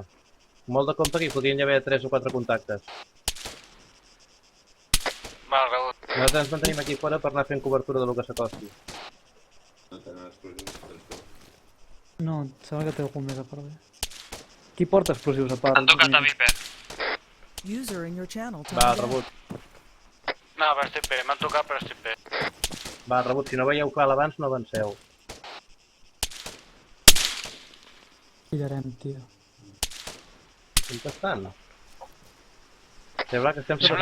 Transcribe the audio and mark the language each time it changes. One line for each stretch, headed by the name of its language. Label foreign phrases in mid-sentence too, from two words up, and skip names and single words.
Catalan: Molt de compte que hi podrien haver 3 o 4 contactes. Val, rebut. Nosaltres ens mantenim aquí fora per anar fent cobertura de lo que s'acosti. No, em sembla que té algun més a part bé. Qui porta explosius a part? Han tocat a Viper.
English: User in your channel timed
Catalan: Va,
English: out.
Catalan: rebut. No, però estic bé, m'han tocat però estic bé. Va, rebut, si no veieu clar l'abans, no avanceu. Pillarem, tio. On estan? Sembla que estem sota